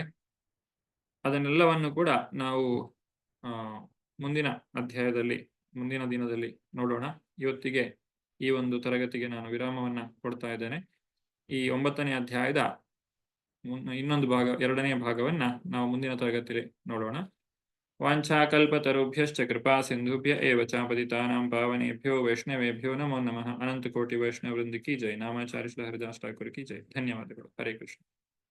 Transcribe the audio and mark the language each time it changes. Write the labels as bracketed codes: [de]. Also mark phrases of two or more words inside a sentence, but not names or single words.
[kn] ಅದನ್ನೆಲ್ಲವನ್ನು ಕೂಡ ನಾವು ಮುಂದಿನ ಅಧ್ಯಾಯದಲ್ಲಿ, ಮುಂದಿನ ದಿನದಲ್ಲಿ ನೋಡೋಣ. ಇವತ್ತಿಗೆ ಈ ಒಂದು ತರಗತಿಗೆ ನಾನು ವಿರಾಮವನ್ನ ಕೊಡ್ತಾ ಇದ್ದೇನೆ. ಈ 9ನೇ ಅಧ್ಯಾಯದ ಇನ್ನೊಂದು ಭಾಗ, 2ನೇ ಭಾಗವನ್ನ ನಾವು ಮುಂದಿನ ತರಗತಿಯಲ್ಲಿ ನೋಡೋಣ. [sa] ವಾಂಛಾಕಲ್ಪತರುಭ್ಯಶ್ಚ ಕೃಪಾ ಸಿಂಧುಭ್ಯ ಏವ ಚ ಪತಿತಾನಾಂ ಪಾವನೇಭ್ಯೋ ವೈಷ್ಣವೇಭ್ಯೋ ನಮೋ ನಮಃ. [kn] ಅನಂತ ಕೋಟಿ ವೈಷ್ಣವ ವೃಂದ [hi] की जय. [kn] ನಾಮಾಚಾರ್ಯ ಶ್ರೀ ಹರಿದಾಸ್ ಠಾಕೂರ್ [hi] की जय. [kn] ಧನ್ಯವಾದಗಳು. ಹರೇ ಕೃಷ್ಣ.